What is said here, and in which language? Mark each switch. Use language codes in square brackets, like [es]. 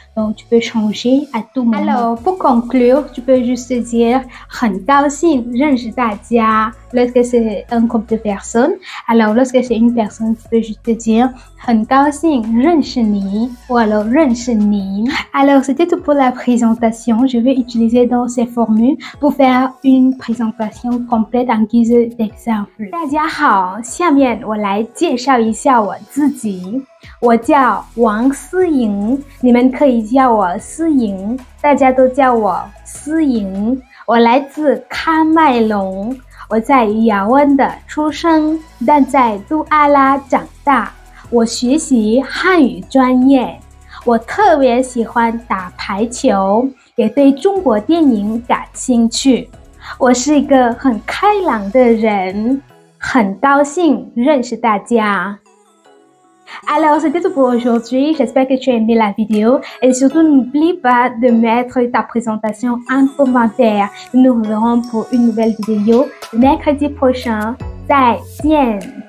[fr] Donc, tu peux changer à tout moment. Alors, pour conclure, tu peux juste dire [zh] 很高兴认识大家 [fr] lorsque c'est un groupe de personnes. Alors, lorsque c'est une personne, tu peux juste dire [zh] 很高兴认识你 [fr] ou alors [zh] 认识你. [fr] Alors, c'était tout pour la présentation. Je vais utiliser donc ces formules pour faire une présentation complète en guise d'exemple. [zh] 大家好，下面我来介绍一下我自己。我叫王思莹，你们可以叫我思莹，大家都叫我思莹。我来自喀麦隆，我在雅安的出生，但在杜阿拉长大。我学习汉语专业，我特别喜欢打排球，也对中国电影感兴趣。我是一个很开朗的人，很高兴认识大家。 [fr] Alors, c'était tout pour aujourd'hui. J'espère que tu as aimé la vidéo et surtout n'oublie pas de mettre ta présentation en commentaire. Nous nous reverrons pour une nouvelle vidéo mercredi prochain. [zh] 再见。